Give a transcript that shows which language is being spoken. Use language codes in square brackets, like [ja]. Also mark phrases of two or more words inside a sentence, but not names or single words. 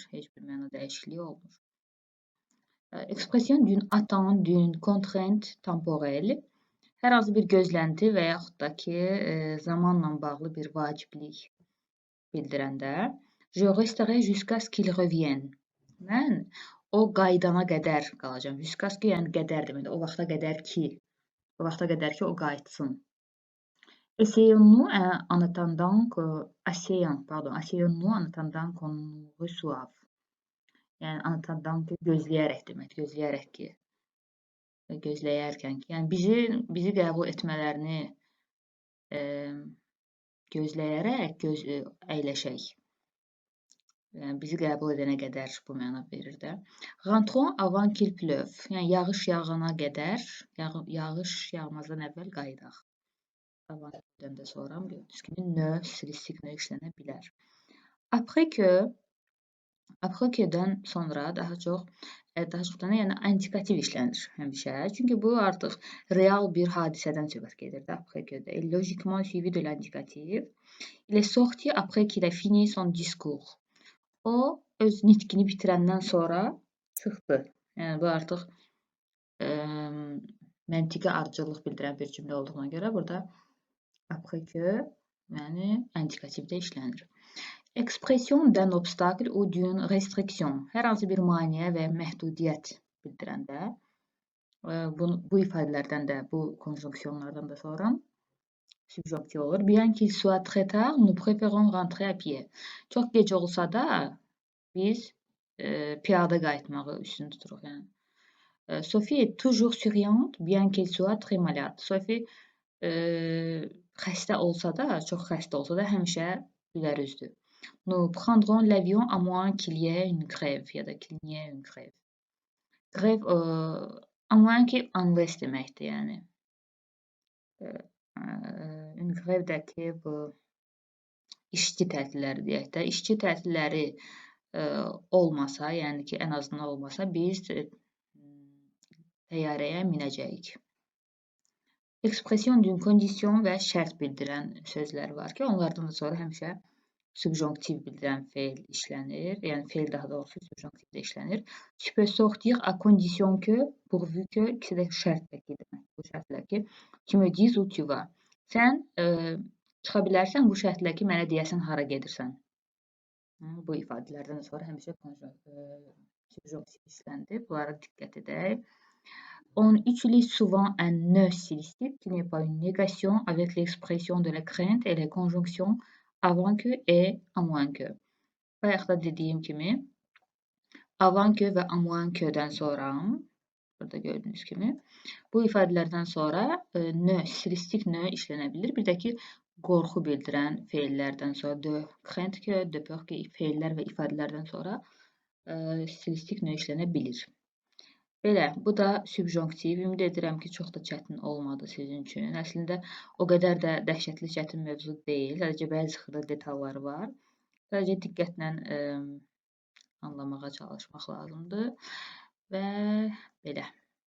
[az] Heç bir məna dəyişikliyi olmur. [fr] Expression d'une attente, d'une contrainte temporelle. [az] Hər hansı bir gözlənti və yaxud da ki, zamanla bağlı bir vaciblik bildirəndə [fr] Je resterai jusqu'à ce qu'il revienne. [az] Mən o qayıdana qədər qalacağam. [fr] Jusqu'à ce [az] ki, yəni qədər deməkdir. O vaxta qədər ki, o qayıtsın. [fr] Essayons-nous en attendant qu'on nous reçoive. [az] Yəni [fr] en attendant [az] ki, gözləyərək demək, gözləyərək ki. Gözləyərkən ki, yəni bizi qəbul etmələrini gözləyərək əyləşək. Yəni bizi qəbul edənə qədər bu məna verir də. [fr] Rentrons avant qu'il pleuve. [az] Yəni yağış yağana qədər, yağış yağmazdan əvvəl qayıdaq. Avant-dan da sonra gördüyünüz kimi növ, stilistik növ işlənə bilər. [fr] Après que-dən [az] sonra daha çox yəni indikativ işlənir həmişə. Çünki bu artıq real bir hadisədən söhbət gedir də [fr] après que-də. Logiquement suivi de l'indikatif. Il est sorti après qu'il a fini son discours. [az] O öz nitqini bitirəndən sonra çıxdı. Yəni bu artıq məntiqi ardıcıllıq bildirən bir cümlə olduğuna görə burada [fr] après que [az] yəni indikativdə işlənir. [fr] Expression d'un obstacle ou d'une restriction. [az] Hər hansı bir maneə və məhdudiyyət bildirəndə bu ifadələrdən də, bu konjunksiyonlardan da sonra subjonktiv olur. [fr] Bien qu'il soit très tard, nous préférons rentrer à pied. [az] Çox gec olsa da biz piyada qayıtmağı üstün tuturuq. Yəni. [fr] Sophie est toujours souriante, bien qu'elle soit très malade. [az] Sophie xəstə olsa da, çox xəstə olsa da həmişə gülərüzdür. [fr] Nous prendrons l'avion à moins qu'il y ait une grève [az] ya da [fr] qu'il y ait une grève. Grève à moins [az] ki unless deməkdir, yəni. [fr] Une grèvdəki [az] bu işçi tətilləri deyək də, işçi tətilləri olmasa, yəni ki, ən azından olmasa biz təyyarəyə minəcəyik. [fr] Expression d'une condition [az] və şərt bildirən sözlər var ki, onlardan da sonra həmişə subjonktiv bildirən fe'l işlənir. Yəni fe'l daha doğrusu subjonktivdə işlənir. [fr] Tu peux sortir à condition que, pourvu que, [az] ikisi də şərtlə ki demək. Bu şərtlə ki, [fr] tu me dis où tu vas. [az] Sən çıxa bilərsən bu şərtlə ki, mənə deyəsən hara gedirsən. Bu ifadələrdən sonra həmişə subjonktiv işləndir. Bunlara diqqət edək. [fr] On utilise souvent un ne stylistique qui n'est pas une négation avec l'expression de la crainte et les conjonctions avant que et à moins que. [az] Bayaqda dediyim kimi [fr] avant que [az] və [fr] à moins que-dən [az] sonra burada gördüyünüz kimi bu ifadələrdən sonra ne, stilistik ne işlənə bilir. Bir də ki, qorxu bildirən fe'llərdən sonra [fr] de crainte que, de peur que [az] fe'llər və ifadələrdən sonra stilistik ne işlənə bilir. Belə, bu da subjonktiv. Ümid edirəm ki, çox da çətin olmadı sizin üçün. Əslində, o qədər də dəhşətli çətin mövzu deyil. Sadəcə bəzi xırda detalları var. Sadəcə diqqətlə anlamağa çalışmaq lazımdır və belə.